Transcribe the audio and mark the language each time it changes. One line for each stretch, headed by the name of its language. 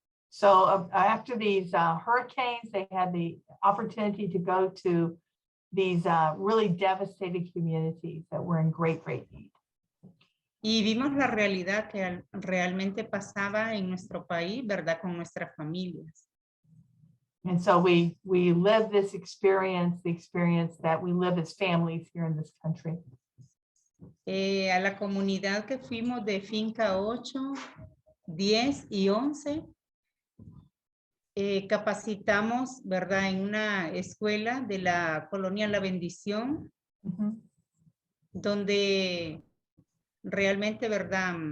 English: So after these hurricanes, they had the opportunity to go to these really devastated communities that were in great, great need.
Spanish: Y vimos la realidad que realmente pasaba en nuestro país, ¿verdad? Con nuestras familias.
English: And so we live this experience, the experience that we live as families here in this country.
Spanish: A la comunidad que fuimos de Finca 8, 10 y 11, capacitamos, ¿verdad? En una escuela de la colonia La Bendición, donde realmente, ¿verdad?